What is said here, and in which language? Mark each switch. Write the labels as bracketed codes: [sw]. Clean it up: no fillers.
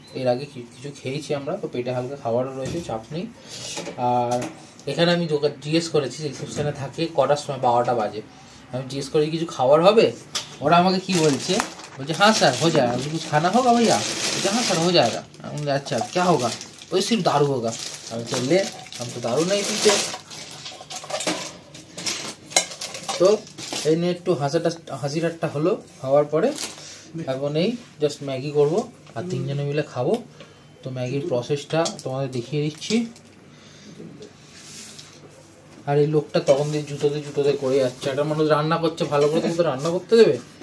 [bn] এর আগে কিছু খেয়েছি আমরা, তো পেটে হালকা খাবারও রয়েছে, চাপ নেই। আর এখানে আমি জিজ্ঞেস করেছি রিসেপশনে থাকে কটার সময়, 12টা বাজে। আমি জিজ্ঞেস করি কিছু খাবার হবে, ওরা আমাকে কি বলছে, [hi] हाँ सर हो जाएगा, अभी कुछ खाना होगा भैया? हाँ सर हो जाएगा। अच्छा क्या होगा? वही सिर्फ दारू होगा। [bn] আমি চললে [hi] हम तो दारू नहीं पीते। [bn] তো এই নিয়ে একটু হাসি ঠাট্টা হলো, হওয়ার পরে এখন এই জাস্ট ম্যাগি করবো আর 3 জনে মিলে খাবো। তো ম্যাগির প্রসেসটা তোমাদের দেখিয়ে দিচ্ছি। আর এই লোকটা তখন দিয়ে জুতোতে করে যাচ্ছে, একটা মানুষ রান্না করছে ভালো করে, তুমি তো রান্না করতে দেবে?